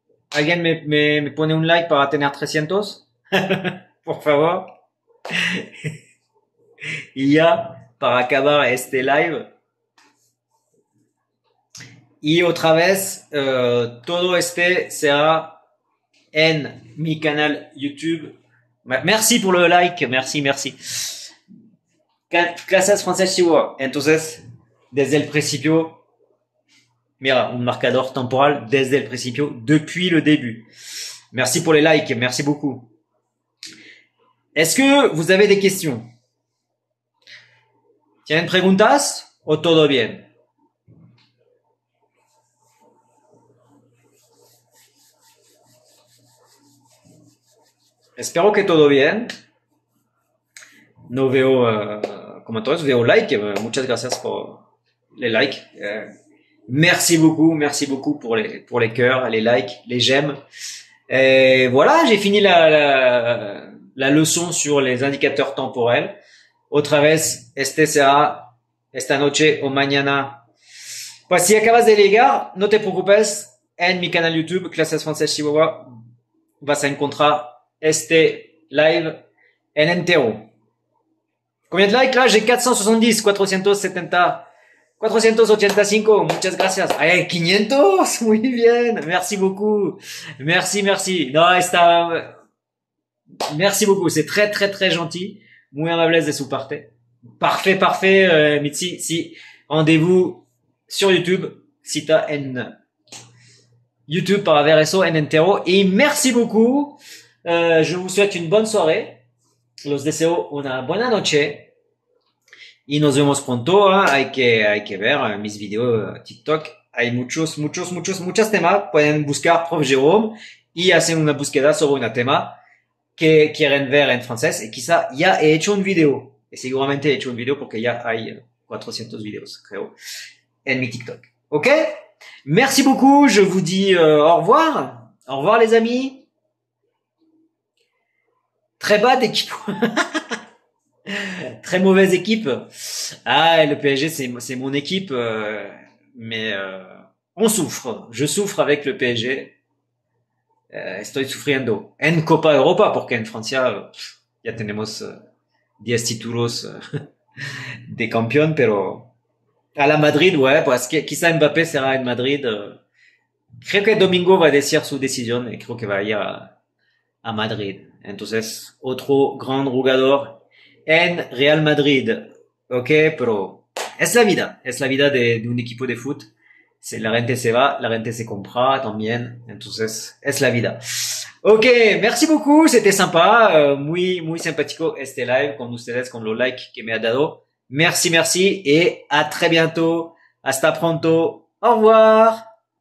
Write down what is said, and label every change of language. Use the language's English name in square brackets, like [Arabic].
[Spanish] ¿Alguien me pone un like para tener 300? Por favor. Y ya, para acabar este live. Y otra vez, todo este será en mi canal YouTube. [French] Merci pour le like, merci. [Spanish] Clases Francés Chihuahua. Entonces, desde el principio, mira, un marcador temporal desde el principio, [French] depuis le début. Merci pour les likes, merci beaucoup. Est-ce que vous avez des questions? [Spanish] ¿Tienen preguntas o todo bien? Espero que todo bien. No veo comentarios, veo like. Muchas gracias por les likes. [French] Merci beaucoup pour les cœurs, les likes, les j'aime. Voilà, j'ai fini la leçon sur les indicateurs temporels. [Spanish] Otra vez, este será esta noche o mañana. Pues si acabas de llegar, no te preocupes. En mi canal YouTube, Clases Francés Chihuahua, vas a encontrar este live en entero. [French] Combien de likes là? J'ai 470, 470, 485. [Spanish] Muchas gracias. [French] Ay, 500. [Spanish] Muy bien. [French] Merci beaucoup. Merci. [Spanish] No, está. [French] Merci beaucoup. C'est très gentil. [Spanish] Muy amables de su parte. Parfait, Mitzi. [French] Si, rendez-vous sur YouTube. [Spanish] Cita en YouTube para ver eso en entero. [French] Y merci beaucoup. Je vous souhaite une bonne soirée. [Spanish] Los deseo una buena noche. Y nos vemos pronto. Hay que ver mis videos TikTok. Hay muchos temas. Pueden buscar Prof. Jérôme y hacer una búsqueda sobre un tema que quieren ver en francés. Y quizá ya he hecho un video. Y seguramente he hecho un video porque ya hay 400 videos, creo, en mi TikTok. [French] Ok? Merci beaucoup. Je vous dis au revoir. Au revoir les amis. Très bad équipe. Très mauvaise équipe. Ah, le PSG, c'est mon équipe, mais on souffre. Je souffre avec le PSG. [Spanish] Estoy sufriendo. En Copa Europa, porque en Francia ya tenemos 10 títulos de campeón, pero a la Madrid, ouais, pues quizá Mbappé será en Madrid. Creo que domingo va a decir su decisión y creo que va a ir a Madrid. Entonces, otro gran jugador en Real Madrid. Ok, pero es la vida de un equipo de fútbol. La gente se va, la gente se compra también. Entonces, es la vida. [French] Ok, merci beaucoup, c'était sympa. [Spanish] Muy simpático este live con ustedes, con los likes que me ha dado. Merci, y [French] a très bientôt. [Spanish] Hasta pronto. [French] Au revoir.